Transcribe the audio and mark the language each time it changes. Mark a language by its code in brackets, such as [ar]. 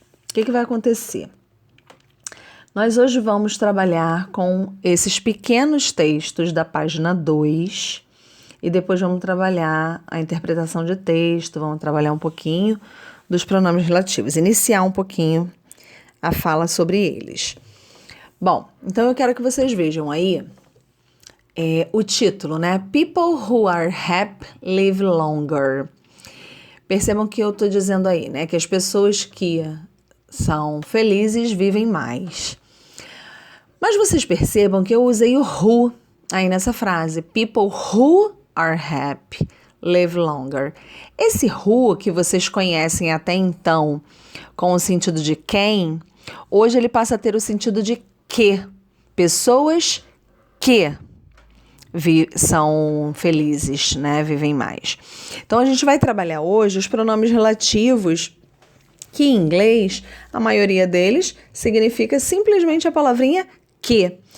[pt] O que vai acontecer? Nós hoje vamos trabalhar com esses pequenos textos da página 2 e depois vamos trabalhar a interpretação de texto, vamos trabalhar um pouquinho dos pronomes relativos, iniciar um pouquinho a fala sobre eles. Bom, então eu quero que vocês vejam aí o título, né? [en] People who are happy live longer. [pt] Percebam que eu estou dizendo aí, né? Que as pessoas que são felizes vivem mais. Mas vocês percebam que eu usei o who aí nessa frase. [en] People who are happy live longer. [pt] Esse who que vocês conhecem até então com o sentido de quem, hoje ele passa a ter o sentido de que. Pessoas que são felizes, né? Vivem mais. Então a gente vai trabalhar hoje os pronomes relativos que em inglês, a maioria deles significa simplesmente a palavrinha que.